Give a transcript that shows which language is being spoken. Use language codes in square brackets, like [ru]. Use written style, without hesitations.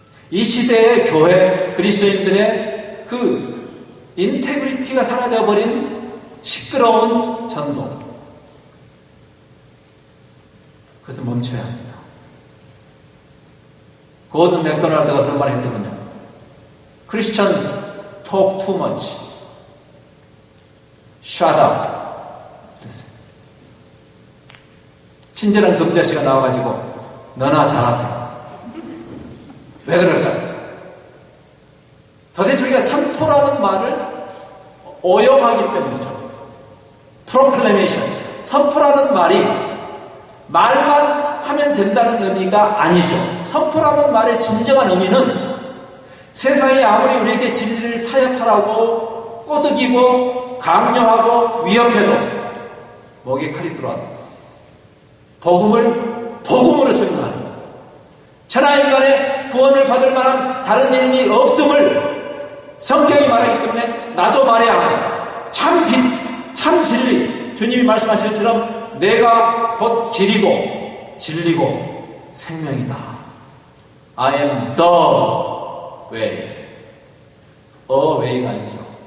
[ko] 이 시대의 교회 그리스도인들의 그 인테그리티가 사라져버린 시끄러운 전도, 그것을 멈춰야 합니다. 고든 맥도날드가 그런 말을 했더군요. [en] Christians talk too much. Shut up. [ko] 그랬어요. 친절한 금자씨가 나와가지고 너나 잘하세요. 왜 그럴까요? 도대체 우리가 선포라는 말을 오용하기 때문이죠. [en] Proclamation. [ko] 선포라는 말이 말만 하면 된다는 의미가 아니죠. 선포라는 말의 진정한 의미는 세상이 아무리 우리에게 진리를 타협하라고 꼬드기고 강요하고 위협해도 목에 칼이 들어와도 복음으로 증거하는, 천하인간의 구원을 받을 만한 다른 이름이 없음을 성경이 말하기 때문에 나도 말해야 하네. 참 빛, 참 진리. 주님이 말씀하신 것처럼 내가 곧 길이고 진리고 생명이다. [en] I am the way. [ko] way가 아니죠.